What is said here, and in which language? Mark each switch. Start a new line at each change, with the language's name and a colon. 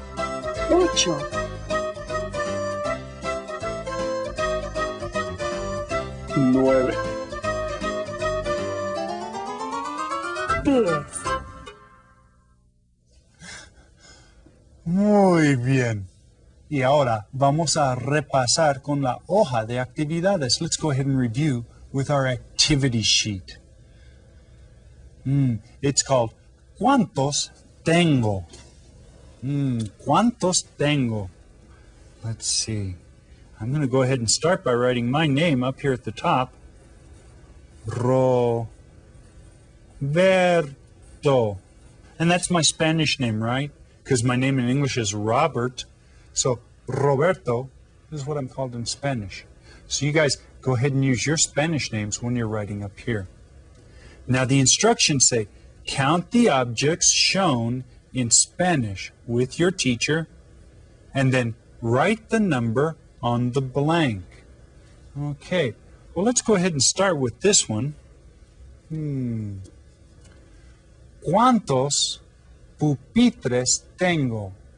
Spanish: 9, 10. Muy bien. Y ahora vamos a repasar con la hoja de actividades.
English: Let's go ahead and review with our activity sheet. It's called
Spanish: ¿Cuántos tengo? ¿Cuántos tengo?
English: Let's see. I'm going to go ahead and start by writing my name up here at the top. Roberto. And that's my Spanish name, right? Because my name in English is Robert. So Roberto is what I'm called in Spanish. So you guys go ahead and use your Spanish names when you're writing up here. Now the instructions say, count the objects shown in Spanish with your teacher, and then write the number on the blank. Okay, well let's go ahead and start with this one.
Spanish: ¿Cuántos pupitres tengo?